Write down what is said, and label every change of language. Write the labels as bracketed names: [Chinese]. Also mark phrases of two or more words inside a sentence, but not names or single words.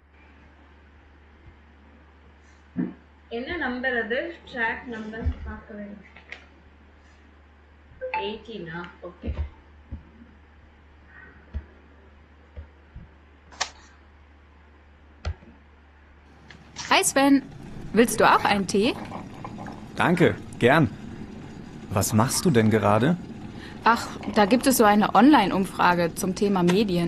[Tamil] என்ன நம்பர் அது? ட்ராக் நம்பர் பார்க்க வேண்டும். 18. ஓகே. [German] Hi Sven, willst du auch einen Tee? Danke, gern. Was machst du denn gerade? Ach, da gibt es so eine Online-Umfrage zum Thema Medien.